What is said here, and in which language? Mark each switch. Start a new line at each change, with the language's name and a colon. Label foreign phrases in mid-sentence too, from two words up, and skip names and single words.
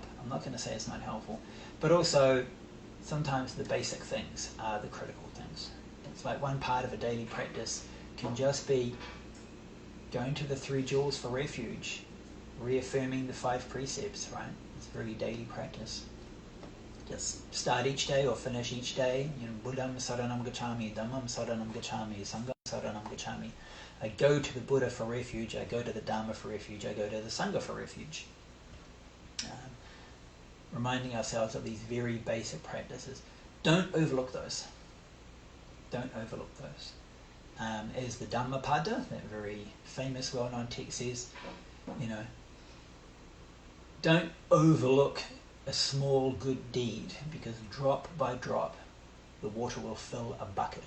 English: I'm not going to say it's not helpful, but also sometimes the basic things are the critical things. It's like one part of a daily practice can just be going to the 3 jewels for refuge, reaffirming the 5 precepts, right? It's very daily practice. Just start each day or finish each day, you know,
Pali: Buddham Saranam Gacchami, Dhammam Saranam Gacchami, Sangham Saranam Gacchami.
English: I go to the Buddha for refuge, I go to the Dhamma for refuge, I go to the Sangha for refuge. Reminding ourselves of these very basic practices. Don't overlook those. Don't overlook those. As the Dhammapada, that very famous, well-known text says, you know, don't overlook a small good deed, because drop by drop the water will fill a bucket.